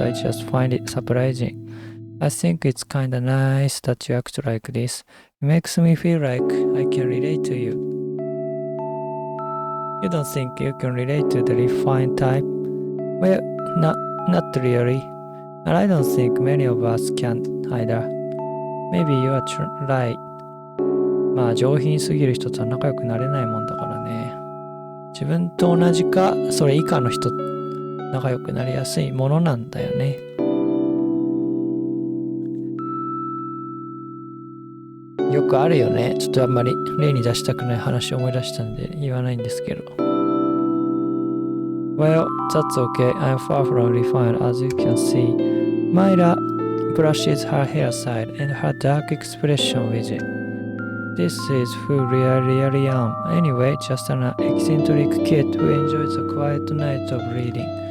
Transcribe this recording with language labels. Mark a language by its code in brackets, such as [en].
[en] I just find it surprising. I think it's kinda nice that you act like this. It makes me feel like I can relate to you. You don't think you can relate to the refined type? Well, not really. And I don't think many of us can either. Maybe you are right. [ja] まあ上品すぎる人とは仲良くなれないもんだからね。自分と同じかそれ以下の人仲良くなりやすいものなんだよね。よくあるよね。ちょっとあんまり例に出したくない話を思い出したんで言わないんですけど。 [en] Well, that's okay. I'm far from refined as you can see. Myra brushes her hair aside and her dark expression with it. This is who really am. Anyway, just an eccentric kid who enjoys a quiet night of reading.